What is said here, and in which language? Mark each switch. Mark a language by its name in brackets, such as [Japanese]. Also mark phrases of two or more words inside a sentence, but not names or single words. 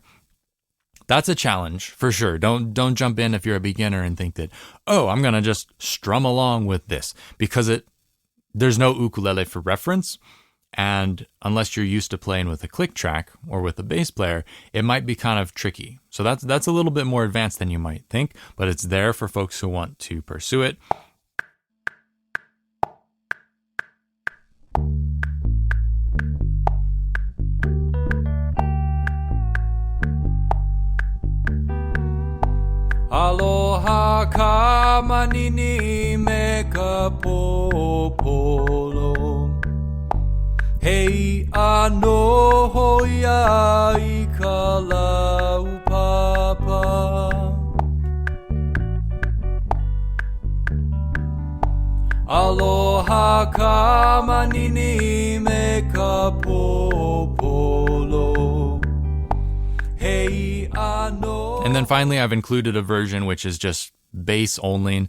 [English] That's a challenge for sure. Don't jump in if you're a beginner and think that, oh, I'm going to just strum along with this, because there's no ukulele for reference. And unless you're used to playing with a click track or with a bass player, it might be kind of tricky. So that's a little bit more advanced than you might think, but it's there for folks who want to pursue it. [Hawaiian] Aloha ka manini me ka popolo. Hei ano hoia I ka laupapa. Aloha ka manini me ka popolo. [English] And then finally, I've included a version which is just bass only.